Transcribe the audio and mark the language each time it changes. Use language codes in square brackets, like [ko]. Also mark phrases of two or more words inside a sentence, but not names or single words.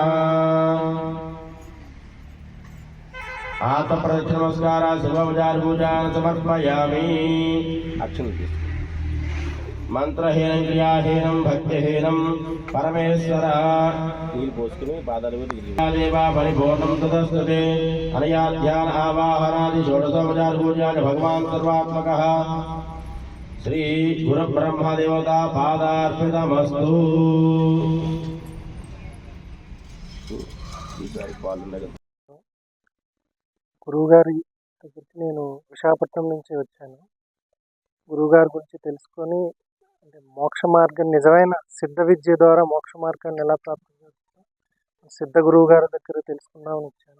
[sa] आत्म प्रदक्षिण नमस्कार शुभोपचार पूजान समर्पयामि मंत्रहीनं क्रियाहीनं भक्तिहीनं परमेश्वर देवा परिपूर्णं तदस्तुते अनया ध्यान आवाहनादि षोडशोपचार पूजान भगवान् सर्वात्मकः श्री गुरु ब्रह्म देवता पादार्पितमस्तु [te] గురువుగారి దగ్గరికి నేను విశాఖపట్నం నుంచి వచ్చాను. గురువుగారి గురించి తెలుసుకొని అంటే మోక్ష మార్గం నిజమైన సిద్ధ విద్య ద్వారా మోక్ష మార్గాన్ని ఎలా ప్రాప్తం చేస్తాను సిద్ధ గురువు గారి దగ్గర తెలుసుకుందామని వచ్చాను.